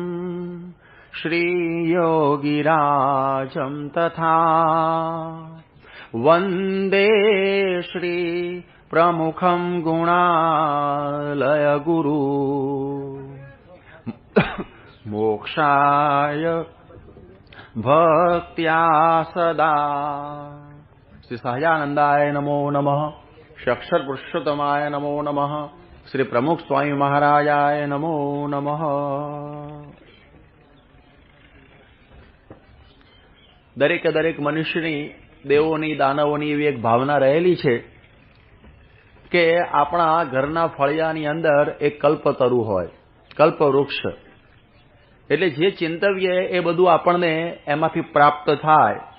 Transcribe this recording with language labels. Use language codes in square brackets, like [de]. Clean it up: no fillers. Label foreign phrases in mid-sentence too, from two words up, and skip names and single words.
[sa] श्रीयोगिराजं तथा वन्दे श्रीप्रमुखं गुणालयगुरु मोक्षाय भक्त्या सदा श्री सहजानंदाय नमो नमः श्री अक्षर पुरुषोत्तमाय नमो नमः श्री प्रमुख स्वामी महाराजाय नमो नमः। [gu] દરેકે દરેક મનુષ્યની દેવોની દાનવોની એવી એક ભાવના રહેલી છે કે આપણા ઘરના ફળિયાની અંદર એક કલ્પતરુ હોય, કલ્પવૃક્ષ, એટલે જે ચિંતવ્ય એ બધું આપણને એમાંથી પ્રાપ્ત થાય.